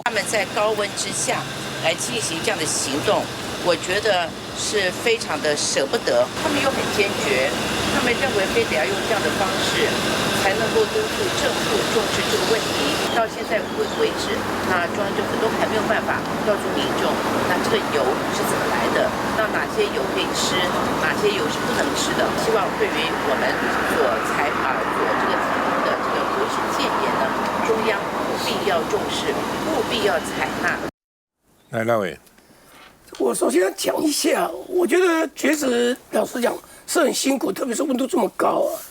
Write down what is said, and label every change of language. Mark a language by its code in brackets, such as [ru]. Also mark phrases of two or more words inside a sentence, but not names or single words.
[zh] 他們在高溫之下來進行這樣的行動，我覺得是非常的捨不得。他們又很堅決，他們認為非得要用这樣的方式才能夠督促政府重視這個問題。到現在為止，那中央政府都還沒有辦法告訴民眾，那這個油是怎麼來的，那哪些油可以吃，哪些油是不能吃的。希望對於我們所这個提供的這個國事建言呢，中央務必要重視，務必要採納。來，那位，我首先要講一下，我覺得絕食老實講是很辛苦，特別是溫度這麼高啊。